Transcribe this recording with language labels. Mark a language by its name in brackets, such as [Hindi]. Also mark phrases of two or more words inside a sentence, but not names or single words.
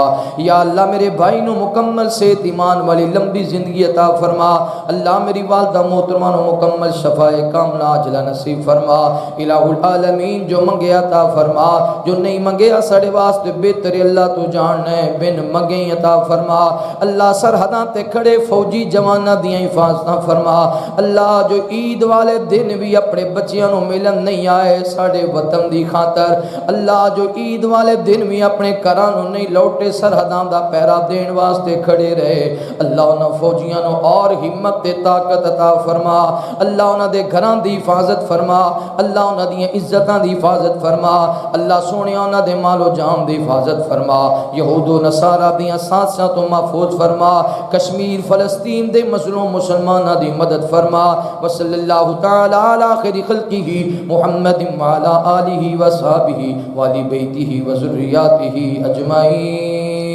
[Punjabi] یا اللہ میرے بھائی نو مکمل صحت ایمان والی لمبی زندگی عطا فرما۔ اللہ میری والدہ محترمہ نو مکمل [Arabic] شفاء کاملہ عاجلہ [Punjabi] نصیب فرما۔ [Arabic] الہ العالمین [Punjabi] جو منگے عطا فرما، جو نہیں منگے ساڑے واسطے بہتر اللہ تو جاننا ہے، بن منگے عطا فرما۔ اللہ سرحداں تے کھڑے فوجی جواناں دیاں حفاظتاں فرما۔ اللہ جو عید والے دن بھی اپنے بچیاں نو ملن نہیں آئے ساڑے وطن دی خاطر، اللہ جو عید والے دن بھی اپنے گھراں نو نہیں لوٹے سرحداں دا پہرا دین واسطے کھڑے رہے، اللہ انہاں فوجیاں نو اور ہمت تے طاقت عطا فرما۔ اللہ انہاں دے گھراں دی حفاظت فرما، اللہ انہاں دیاں عزتاں دی حفاظت فرما۔ اللہ سونیا انہاں دے مال و جان دی حفاظت فرما۔ یہود و نصارہ دیاں سازشاں تو محفوظ فرما۔ کشمیر فلسطین دے مظلوم مسلماناں دی مدد فرما۔ [Arabic] وصلی اللہ تعالی علی خیر خلقہ محمد وعلی آلہ وصحبہ وآل بیتہ وذریاتہ اجمعین۔